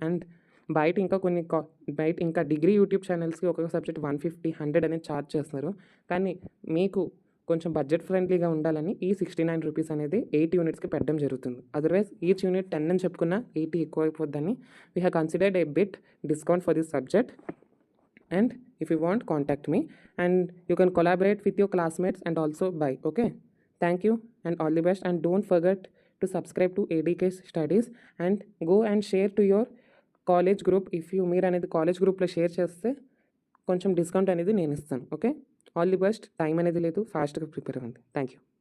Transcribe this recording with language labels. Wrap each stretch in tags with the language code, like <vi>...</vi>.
<te>And బయట ఇంకా degree YouTube ఛానల్స్కి ఒక్కొక్క సబ్జెక్ట్ 150, 100 అనేది ఛార్జ్ చేస్తున్నారు. కానీ మీకు కొంచెం బడ్జెట్ ఫ్రెండ్లీగా ఉండాలని ఈ 69 రూపీస్ అనేది 8 యూనిట్స్కి పెట్టడం జరుగుతుంది.</te> <en>otherwise each unit 10</en> <te>అని చెప్పుకున్న 80 ఎక్కువ అయిపోద్దని</te> <en>We have considered a bit discount for this subject. And if you want, contact me and you can collaborate with your classmates and also buy. Okay, thank you and all the best. And don't forget to subscribe to ADK Studies and go and share to your college group. If you</en> <te>మీరు అనేది college గ్రూప్లో share చేస్తే కొంచెం discount అనేది నేను ఇస్తాను.</te> <en>Okay, all the best.</en> <te>Time అనేది లేదు, ఫాస్ట్గా ప్రిపేర్ అవ్వండి. Thank you.</te>